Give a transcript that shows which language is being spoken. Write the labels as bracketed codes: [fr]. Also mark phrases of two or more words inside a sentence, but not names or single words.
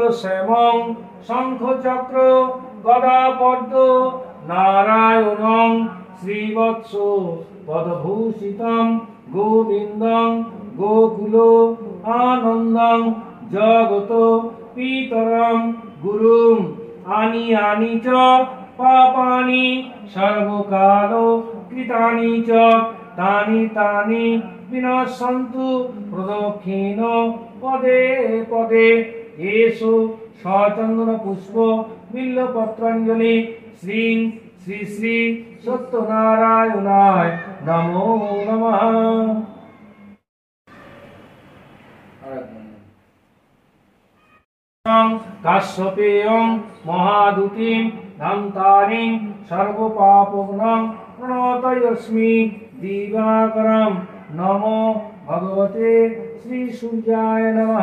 [sa] শ্যামং শঙ্খচক্র গদা পদ্ম নারায়ণং শ্রীবৎস পদভূষিতং গোবিন্দং গোকুল আনন্দং জগত পিতরং গুরুম আনি আনি চ পাপানি সর্বকাল কৃতানি চ তানি তানি বিনশ্যন্তু প্রদক্ষিণ পদে পদে এসো সচন্দন পুষ্প বিল্লপত্রাঞ্জলি শ্রী শ্রী শ্রী সত্যনারায়ণায় নমো নমঃ। কাশ্যপেয়ং মহাদূতিং ধান্তারিং সর্বপাপগ্নং প্রণতয়স্মি দিবাকরং নমো ভগবতে শ্রী সূর্যায় নমঃ।